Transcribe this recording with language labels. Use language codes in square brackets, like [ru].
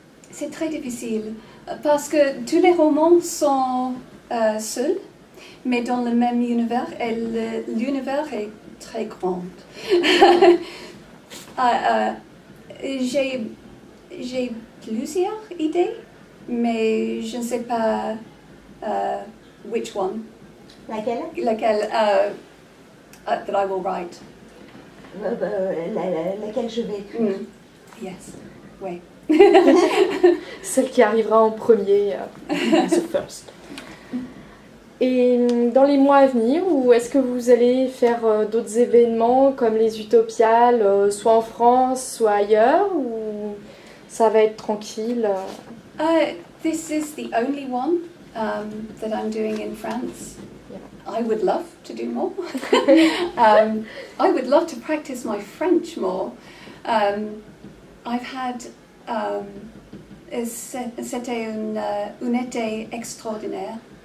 [fr] C'est très difficile parce que tous les romans sont seuls, mais dans le même univers et l'univers est très grand. J'ai plusieurs idées, mais je ne sais pas [en] which one. [fr] Laquelle? [en] Laquelle that I will write. [fr] Laquelle je vais écrire. [en] Yes, oui. [fr] Celle qui arrivera en premier, [en] the first. [fr] Et dans les mois à venir, ou est-ce que vous allez faire d'autres événements comme les Utopiales, soit en France, soit ailleurs, ou ça va être tranquille? [en] This is the only one that I'm doing in France. Yeah. I would love to do more. I would love to practice my French more. I've had [fr] c'était un été extraordinaire.